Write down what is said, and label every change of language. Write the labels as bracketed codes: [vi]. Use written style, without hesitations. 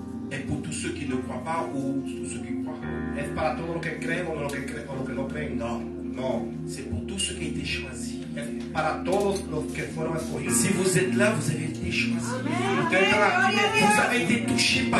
[fr] est pour tous ceux qui ne croient pas ou tous ceux qui croient. [es] es para todos los que creen o los que no creen. [fr] Non, [es] No, [fr] c'est pour tous ceux qui ont été choisis. [es] es para todos los que fueron escogidos. [fr] Si vous êtes là, vous avez été choisis. [es] Ustedes están aquí, [fr] Vous avez été touchés par